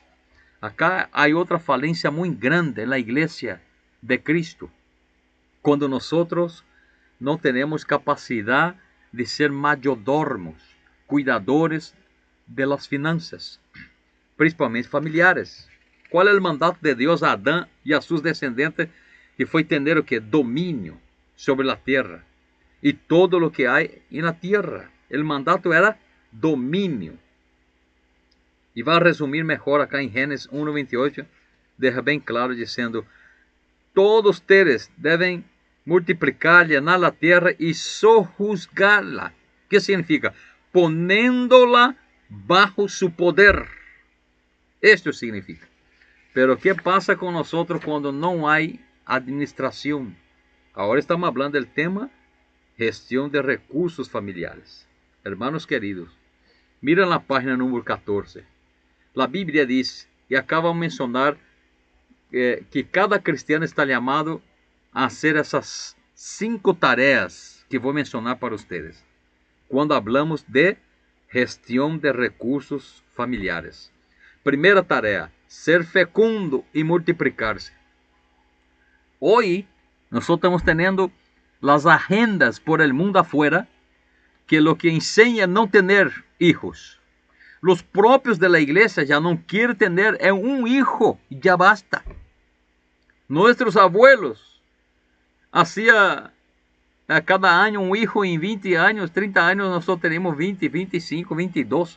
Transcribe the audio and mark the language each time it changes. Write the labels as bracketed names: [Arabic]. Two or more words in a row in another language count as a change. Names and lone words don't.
[Spanish] Acá hay otra falencia muy grande en la iglesia de Cristo, cuando nosotros no tenemos capacidad de ser mayordomos, cuidadores de las finanzas, principalmente familiares. ¿Cuál es el mandato de Dios a Adán y a sus descendientes? Que fue tener o que? Dominio sobre la tierra y todo lo que hay en la tierra. El mandato era dominio. [Portuguese] E vai resumir [Spanish] mejor acá [Portuguese] em Gênesis 1:28, deja bem claro dizendo, [Spanish] todos ustedes devem multiplicar, llenar la tierra y sojuzgarla. ¿Qué significa? Poniéndola bajo su poder. Esto significa. Pero ¿qué pasa con nosotros cuando no hay administración? Ahora estamos hablando del tema gestión de recursos familiares. Hermanos queridos, miren la página número 14. La Biblia dice, y acaba de mencionar, que cada cristiano está llamado a hacer essas 5 tareas que [Portuguese] vou mencionar [Spanish] para ustedes, quando hablamos de gestão de recursos familiares. [Portuguese] Primeira tarefa, ser fecundo e multiplicar-se. [Spanish] Hoy, [Portuguese] nós estamos tendo as agendas [Spanish] por el mundo afuera, que lo que enseña não tener hijos. Los propios de la iglesia ya no quieren tener un hijo, ya basta. Nuestros abuelos hacía cada año un hijo en 20 años, 30 años, nosotros tenemos 20, 25, 22.